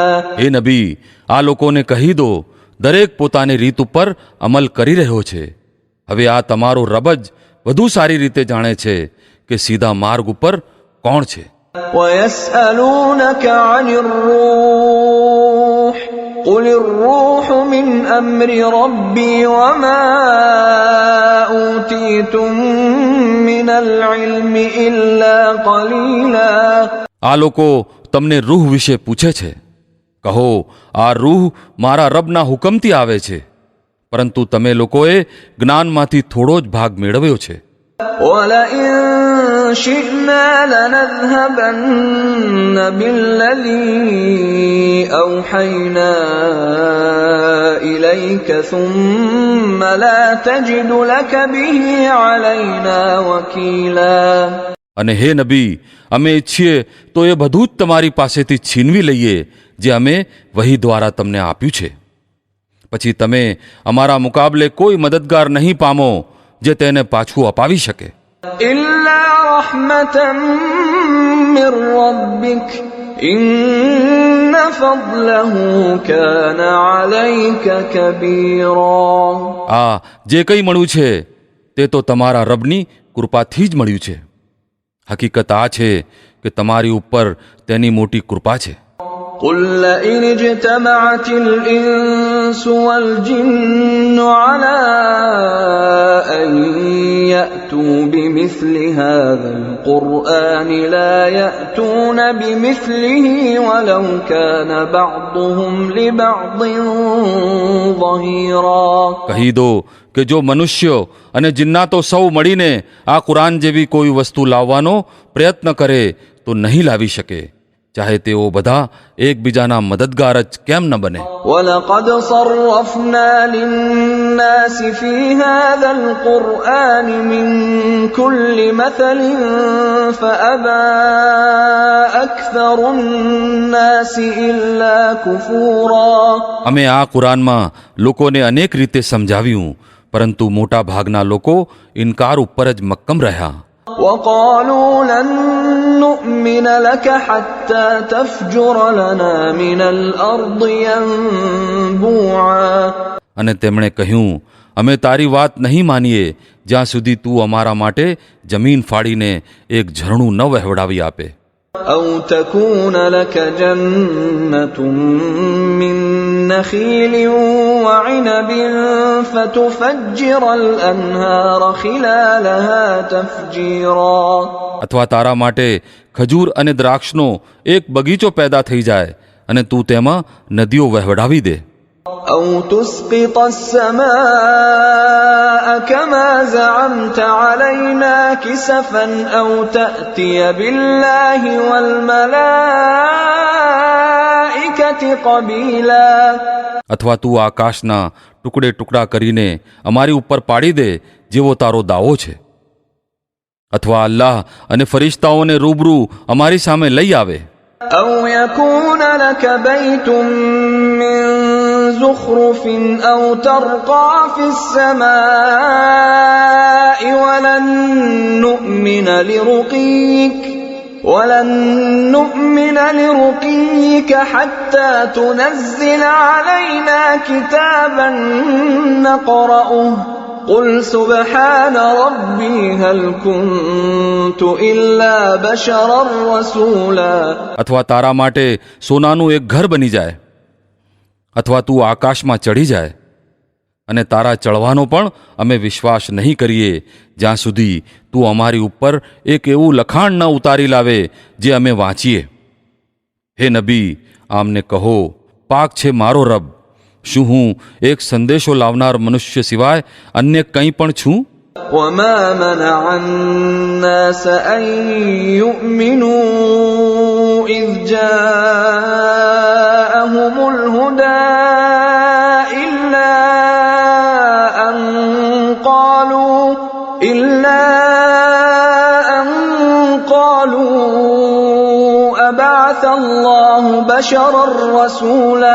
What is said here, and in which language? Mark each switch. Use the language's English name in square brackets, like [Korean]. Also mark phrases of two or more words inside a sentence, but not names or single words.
[Gujarati] હે નબી આ લોકોને કહી દો દરેક પોતાની રીત ઉપર અમલ કરી રહ્યો છે. હવે આ તમારો રબ જ વધુ સારી રીતે જાણે છે કે સીધા માર્ગ ઉપર કોણ છે. [Arabic] ويسألونك عن الروح قل الروح من أمر ربي وما أوتيتم من العلم إلا قليلا. [Gujarati] આ લોકો તમને રૂહ વિશે પૂછે છે. કહો આ રૂહ મારા રબના હુકમથી આવે છે પરંતુ તમે લોકોએ જ્ઞાનમાંથી થોડો જ ભાગ મેળવ્યો છે. [Arabic] ولئن شئنا لنذهبن بالذي أوحينا إليك ثم لا تجد لك به علينا وكيلا. [Gujarati] અને હે નબી, અમે ઈચ્છીએ તો એ બધું જ તમારી પાસેથી છીનવી લઈએ જે અમે વહી દ્વારા તમને આપ્યું છે. પછી તમે અમારા મુકાબલે કોઈ મદદગાર નહીં પામો જે તેને પાછું અપાવી શકે. [Arabic] إلا رحمة من ربك إن فضله كان عليك كبيرا. [Gujarati] આ જે કંઈ મળ્યું છે તે તો તમારા રબની કૃપાથી જ મળ્યું છે. હકીકત આ છે કે તમારી ઉપર તેની મોટી કૃપા છે. [Arabic] قل لئن اجتمعت الإنس والجن على أن يأتوا بمثل هذا القرآن لا يأتون بمثله ولو كان بعضهم لبعض ظهيرا. [Gujarati] કહી દો કે જો મનુષ્યો અને જિન્નાતો સૌ મળીને આ કુરાન જેવી કોઈ વસ્તુ લાવવાનો પ્રયત્ન કરે તો નહીં લાવી શકે, ચાહે તેઓ બધા એકબીજાના મદદગાર જ કેમ ન બને. [Arabic] ولقد صرفنا للناس في هذا القرآن من كل مثل فأبى أكثر الناس إلا كفورا. [Gujarati] અમે આ કુરાનમાં લોકોને અનેક રીતે સમજાવ્યું, પરંતુ મોટા ભાગના લોકો ઇનકાર ઉપર જ મક્કમ રહ્યા. [Arabic] وقالوا لن نؤمن لك حتى تفجر لنا من الأرض ينبوعا. [Gujarati] અને તેમણે કહ્યું, અમે તારી વાત નહીં માનીએ જ્યાં સુધી તું અમારા માટે જમીન ફાડીને એક ઝરણું ન વહેવડાવી આપે. [Arabic] أو تكون لك جنة من نخيل وعنب فتفجر الأنهار خلالها تفجيرا. [Gujarati] અથવા તારા માટે ખજૂર અને દ્રાક્ષનો એક બગીચો પેદા થઈ જાય અને તું તેમાં નદીઓ વહેવડાવી દે. [Arabic] أو تسقط السماء كما زعمت علينا كسفا أو تأتي بالله والملائكة قبيلا. [Gujarati] અથવા તું આકાશના ટુકડે ટુકડા કરીને અમારી ઉપર પાડી દે જેવો તારો દાવો છે. અથવા અલ્લાહ અને ફરિશ્તાઓને રૂબરૂ અમારી સામે લઈ આવે. [Arabic] أو يكون لك بيت من زخرف أو ترقى في السماء ولن نؤمن لرقيك حتى تنزل علينا كتابا نقرأه قل سبحان ربي هل كنت إلا بشرا رسولا. [Gujarati] અથવા તારા માટે સોનાનું એક ઘર બની જાય, અથવા તું આકાશમાં ચડી જાય, અને તારા ચડવાનો પણ અમે વિશ્વાસ નહીં કરીએ જ્યાં સુધી તું અમારી ઉપર એક એવું લખાણ ન ઉતારી લાવે જે અમે વાંચીએ. હે નબી, આમને કહો, પાક છે મારો રબ, શું હું એક સંદેશો લાવનાર મનુષ્ય સિવાય અન્ય કંઈ પણ છું? [Arabic] وما منع الناس أن يؤمنوا إذ جاءهم الهدى إلا أن قالوا أبعث الله بشرا رسولا.